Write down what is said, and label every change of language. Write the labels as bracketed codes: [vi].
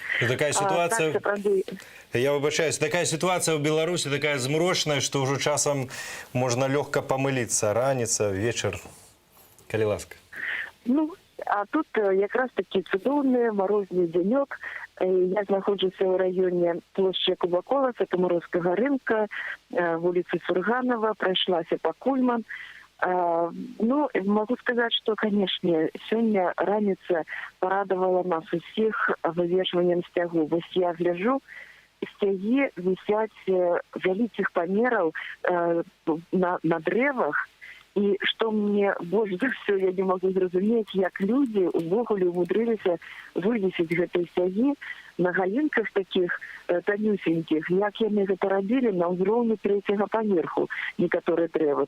[ru] Такая ситуация, я выбачаюсь, такая ситуация в Беларуси, такая змрочная, что уже часом можно легко помылиться. [be] Раніца, вечер, калі ласка. Ну, а тут якраз таки цудоўны марозны дзянёк. Я знаходжуся ў раёне плошчы Якуба Коласа, Камароўскага рынка, вуліцы Сурганова, прайшлася па Кульман. [ru] Ну, могу сказать, что, конечно, сегодня раница порадовала нас всех вывешиванием стягу. Вот я гляжу, стяги висят великих померов на древах. И что мне больше всего я не могу зразуметь, как люди увогуле умудрились вывесить эти стяги на галинках таких тонюсеньких, [be] як яны гэта рабілі на ўзроўні трэцяга паверху некаторыя дрэвы.